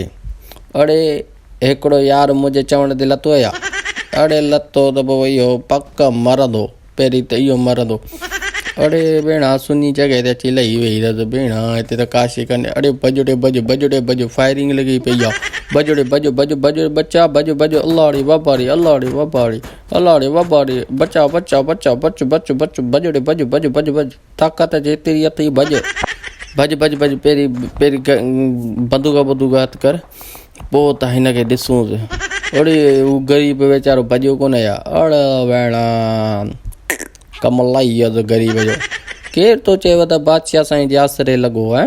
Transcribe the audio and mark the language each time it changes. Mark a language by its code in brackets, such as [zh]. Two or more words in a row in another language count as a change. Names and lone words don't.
[sd] अड़े हिकिड़ो यार मुंहिंजे चवण ते लथो या, अड़े लथो त पोइ इहो पक मरंदो, पहिरीं त इहो मरंदो। अड़े भेण सुनी जॻह ते अची लही वेही रह भेण, हिते त काशी कने। अड़े बजड़े बज फायरिंग लॻी पई आहे। बजड़े बज बचा बज अल्लाड़ी वबाड़ी अल्लाड़ी वबाड़ी अल्लाड़ी वबाड़ी बचा बजड़े बज ताक़त जेतिरी अथई बज पहिरीं बंदूक हथ कर, पोइ त हिनखे ॾिसूंसि। अड़े हू ग़रीब वीचारो भॼियो कोन या। अड़ भेण कम लाई आहे ग़रीब जो। केरु तो चएव त बादशाह साईं जे आसरे लॻो आहे?